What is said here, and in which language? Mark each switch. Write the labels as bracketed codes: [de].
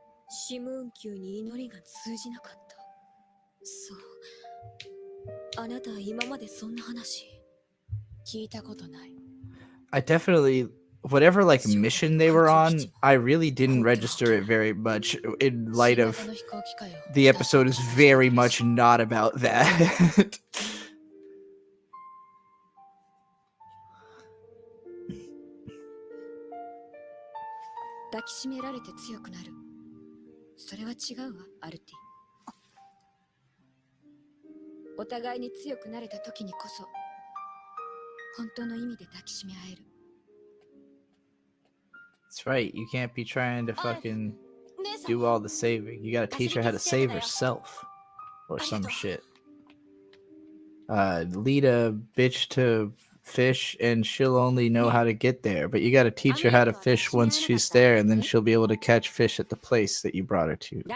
[ja] Simoun 級に祈りが通じなかった。そう。あなたは今までそんな話聞いたことない。 [en] I definitely, whatever like mission they were on, I really didn't register it very much in light of the episode is very much not about that. [ja] 抱きしめられて強くなる。それは違うわ、アルティ。お互いに強くなれた時にこそ、本当の意味で抱きしめ合える。 [en] That's right, you can't be trying to fucking do all the saving. You gotta teach her how to save herself. Or some shit. Lead a bitch to fish and she'll only know how to get there. But you gotta teach her how to fish once she's there and then she'll be able to catch fish at the place that you brought her to.